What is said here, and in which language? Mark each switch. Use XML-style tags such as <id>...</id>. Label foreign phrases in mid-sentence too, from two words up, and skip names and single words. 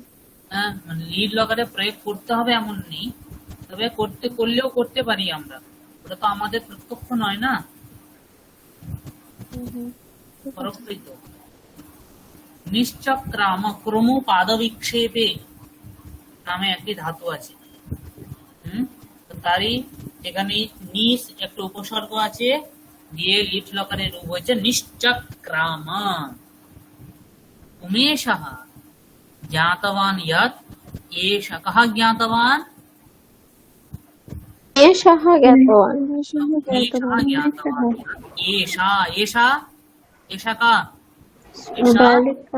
<bn>হ্যাঁ, মানে লিড লকারে প্রয়োগ করতে হবে এমন নেই, তবে করলেও করতে পারি আমরা, ওটা তো আমাদের প্রত্যক্ষ নয় না, পরোক্ষই তো।</bn> <sa>নিশ্চক্রাম ক্রম পাদ বিক্ষেপে</sa> <bn>নামে একটি ধাতু আছে, তো তারই এখানে নিস একটা উপসর্গ আছে, দিয়ে লিট লকারের রূপ হয়েছে নিশ্চক্রাম।</bn> <sa>उमेशः ज्ञातवान् यत् एष कः ज्ञातवान्? एषः ज्ञातवान्। एषः ज्ञातवान् एषा एषा एषा का? बालिका।</sa>